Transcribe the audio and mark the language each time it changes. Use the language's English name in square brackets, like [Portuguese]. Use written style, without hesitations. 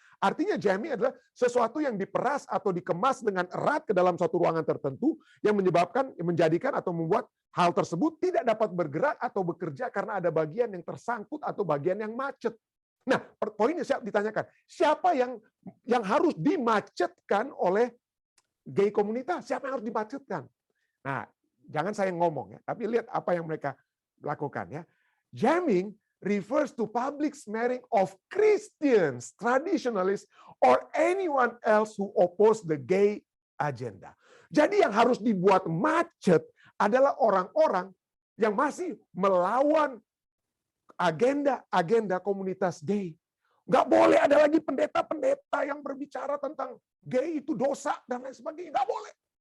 [Indonesian] Artinya jamming adalah sesuatu yang diperas atau dikemas dengan erat ke dalam suatu ruangan tertentu yang menjadikan atau membuat hal tersebut tidak dapat bergerak atau bekerja karena ada bagian yang tersangkut atau bagian yang macet. Nah, poinnya ditanyakan, siapa yang harus dimacetkan oleh gay komunitas? Siapa yang harus dimacetkan? Nah, jangan saya ngomong ya, tapi lihat apa yang mereka lakukan ya. [English] Jamming refers to public smearing of Christians, traditionalists, or anyone else who oppose the gay agenda. [Indonesian] Jadi yang harus dibuat macet adalah orang-orang yang masih melawan agenda komunitas gay. Nggak boleh ada lagi pendeta-pendeta yang berbicara tentang gay itu dosa dan lain sebagainya. Nggak boleh.